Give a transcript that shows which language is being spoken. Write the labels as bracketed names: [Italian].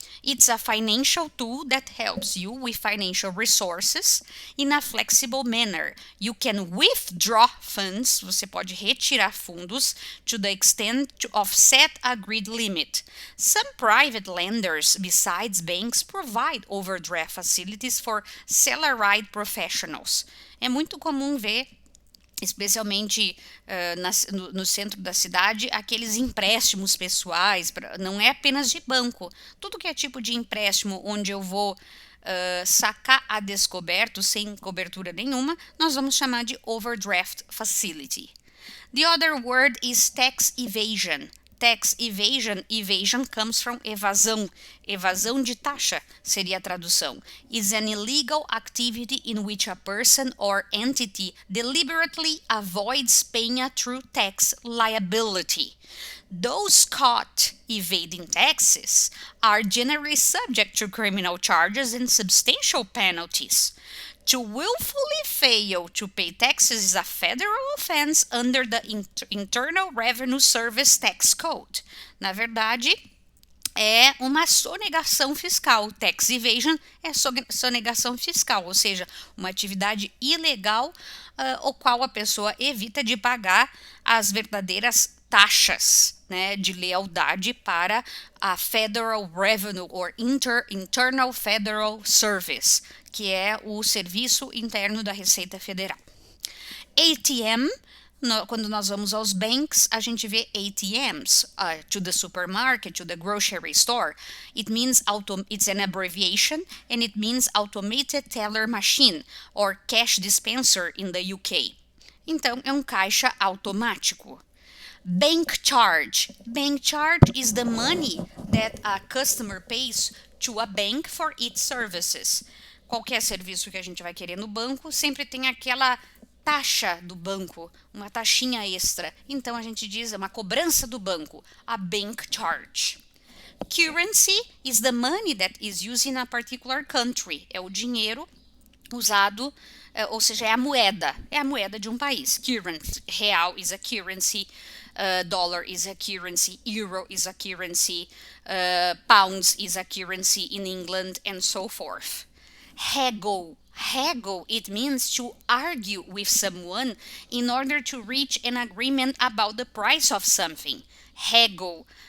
[English] It's a financial tool that helps you with financial resources in a flexible manner. You can withdraw funds, [Portuguese] você pode retirar fundos [English] to the extent of set agreed limit. Some private lenders, besides banks, provide overdraft facilities for salaried professionals. [Portuguese] É muito comum ver, especialmente no centro da cidade, aqueles empréstimos pessoais, não é apenas de banco. Tudo que é tipo de empréstimo onde eu vou sacar a descoberto, sem cobertura nenhuma, nós vamos chamar de overdraft facility. [English] The other word is tax evasion. Tax evasion, evasion comes from evasão. [Portuguese] Evasão de taxa seria a tradução. [English] Is an illegal activity in which a person or entity deliberately avoids paying a true tax liability. Those caught evading taxes are generally subject to criminal charges and substantial penalties. To willfully fail to pay taxes is a federal offense under the Internal Revenue Service Tax Code. [Portuguese] Na verdade, é uma sonegação fiscal. Tax evasion é sonegação fiscal, ou seja, uma atividade ilegal o qual a pessoa evita de pagar as verdadeiras taxas, né, de lealdade para a [English] Federal Revenue or Internal Federal Service, [Portuguese] que é o Serviço Interno da Receita Federal. ATM, quando nós vamos aos banks, a gente vê ATMs, [English] to the supermarket, to the grocery store. It means it's an abbreviation, and it means automated teller machine or cash dispenser in the UK. [Portuguese] Então, é um caixa automático. [English] Bank charge. Bank charge is the money that a customer pays to a bank for its services. [Portuguese] Qualquer serviço que a gente vai querer no banco, sempre tem aquela taxa do banco, uma taxinha extra. Então a gente diz, é uma cobrança do banco, a bank charge. [English] Currency is the money that is used in a particular country. [Portuguese] É o dinheiro usado, ou seja, é a moeda de um país. [English] Currency, real is a currency, dollar is a currency, euro is a currency, pounds is a currency in England, and so forth. Haggle. Haggle, it means to argue with someone in order to reach an agreement about the price of something. Haggle.